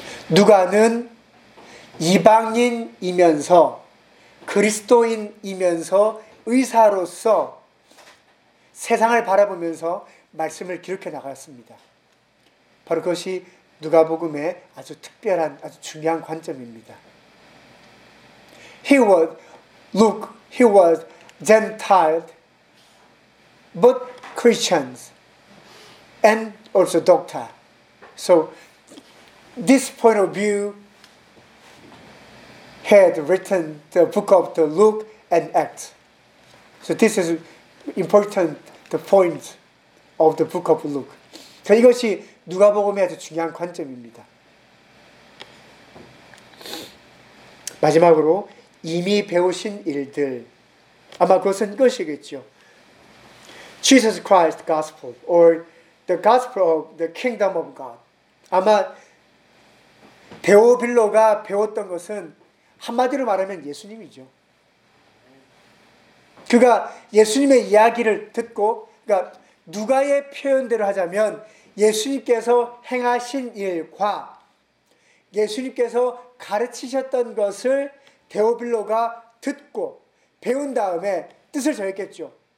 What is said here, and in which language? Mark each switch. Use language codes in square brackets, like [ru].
[ko] 누가는 이방인이면서 그리스도인이면서 의사로서 세상을 바라보면서 말씀을 기록해 나갔습니다. 바로 그것이 누가복음의 아주 특별한 아주 중요한 관점입니다. [en] He was Gentile but Christians and also doctor. So this point of view had written the book of the Luke and Acts. So this is important the point of the book of Luke. [ko] 자, 이것이 누가복음의 아주 중요한 관점입니다. 마지막으로 이미 배우신 일들. 아마 그것은 이것이겠죠. [en] Jesus Christ Gospel or the Gospel of the Kingdom of God. [ko] 아마 데오빌로가 배웠던 것은 한마디로 말하면 예수님이죠. 그가 예수님의 이야기를 듣고 그러니까 누가의 표현대로 하자면 예수님께서 행하신 일과 예수님께서 가르치셨던 것을 데오빌로가 듣고 배운 다음에 뜻을 정했겠죠.